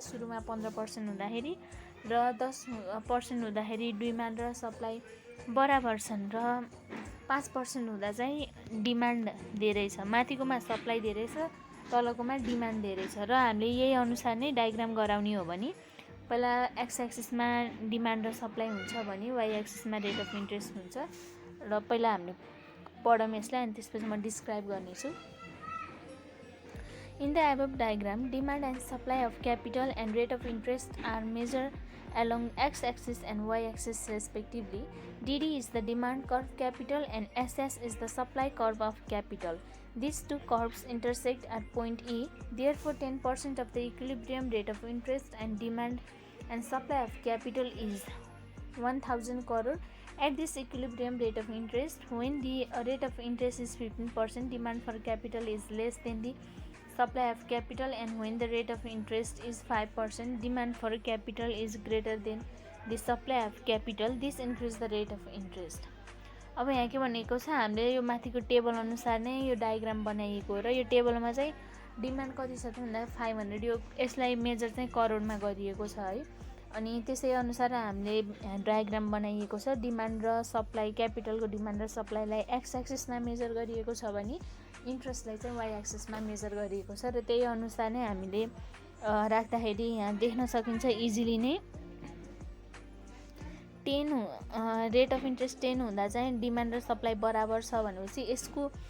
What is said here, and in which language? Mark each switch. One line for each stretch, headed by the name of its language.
Nepali: सुरुमा 15% हुँदाखेरि र 10% हुँदाखेरि डिमान्ड र सप्लाई बराबर छन् र 5% हुँदा चाहिँ डिमान्ड धेरै छ, माथिकोमा सप्लाई धेरै छ, तलकोमा डिमान्ड धेरै छ। र हामीले यही अनुसार नै डायग्राम गराउने हो भने पहिला एक्स एक्सिसमा डिमान्ड र सप्लाई हुन्छ भने वाइ एक्सिसमा रेट अफ इन्ट्रेस्ट हुन्छ। र पहिला हामीले पढौँ यसलाई अनि त्यसपछि म डिस्क्राइब गर्नेछु।
English: In the above diagram, demand and supply of capital and rate of interest are measured along x-axis and y-axis respectively. DD is the demand curve capital and SS is the supply curve of capital. These two curves intersect at point E. Therefore, 10% of the equilibrium rate of interest and demand and supply of capital is 1000 crore. At this equilibrium rate of interest, when the rate of interest is 15%, demand for capital is less than the supply of capital, and when the rate of interest is 5%, demand for capital is greater than the supply of capital. This increases the rate of interest.
Nepali: अब यहाँ के भनेको छ, हामीले यो माथिको table अनुसार नै यो डायग्राम बनाइएको र यो टेबलमा चाहिँ डिमान्ड कति छ त भन्दा 500, यो यसलाई मेजर चाहिँ करोडमा गरिएको छ है। अनि त्यसै अनुसार हामीले डायग्राम बनाइएको छ। डिमान्ड र सप्लाई, क्यापिटलको डिमान्ड र सप्लाईलाई एक्स एक्सिसमा मेजर गरिएको छ भने इन्ट्रेस्टलाई चाहिँ वाइ एक्सिसमा मेजर गरिएको छ। र त्यही अनुसार नै हामीले राख्दाखेरि यहाँ देख्न सकिन्छ इजिली नै 10 रेट अफ इन्ट्रेस्ट 10 हुँदा चाहिँ डिमान्ड र सप्लाई बराबर छ भनेपछि यसको